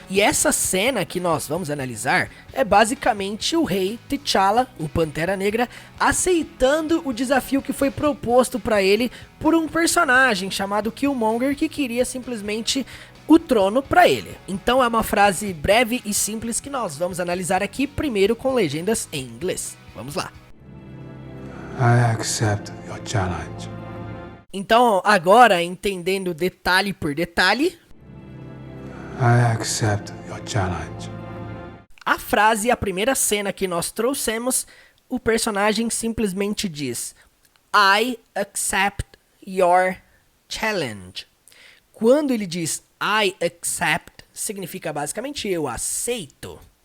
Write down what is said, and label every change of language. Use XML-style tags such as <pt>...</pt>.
<pt>E essa cena que nós vamos analisar é basicamente o rei T'Challa, o Pantera Negra, aceitando o desafio que foi proposto para ele por um personagem chamado Killmonger que queria simplesmente o trono para ele. Então é uma frase breve e simples que nós vamos analisar aqui, primeiro com legendas em inglês. Vamos lá.</pt> <en>I accept your challenge.</en> <pt>Então, agora, entendendo detalhe por detalhe,</pt> <en>I accept your challenge.</en> <pt>a frase, a primeira cena que nós trouxemos, o personagem simplesmente diz</pt> <en>I accept your challenge.</en> <pt>Quando ele diz</pt> <en>I accept,</en> <pt>significa basicamente eu aceito.</pt>